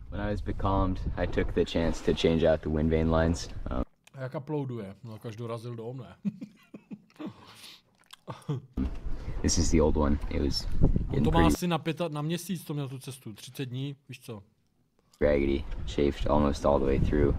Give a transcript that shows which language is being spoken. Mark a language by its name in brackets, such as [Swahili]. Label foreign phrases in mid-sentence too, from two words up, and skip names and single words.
[English] I was becalmed, I took the chance to change out the wind vane lines. [Czech] Jak uploaduje? No, každý dorazil do mne. [English] This is the old one. It was [Czech] To má asi na měsíc, to měl tu cestu, 30 dní, víš co? [English] Raggedy, chafed almost all the way through.